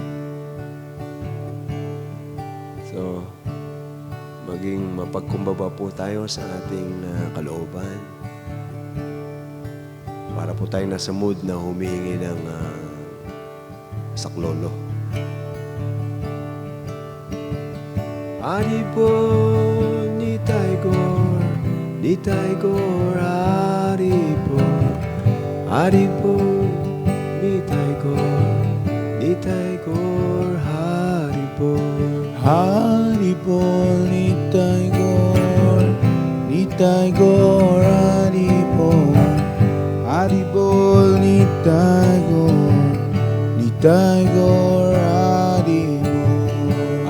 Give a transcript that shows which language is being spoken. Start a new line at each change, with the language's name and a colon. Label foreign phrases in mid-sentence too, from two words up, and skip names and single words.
Filipino: So, maging mapagkumbaba po tayo sa ating kalooban para po tayo nasa mood na humihingi ng saklolo.
Sanskrit: Aripo Nitai Gaur, Nitai Gaur, Aripo, Aripo Nitai Gaur, Nitai Gaur, Haripo, Haripol Nitai Gaur, Nitai Gaur Haribol, Haribol Nitai Gaur, Nitai Gaur Haribol.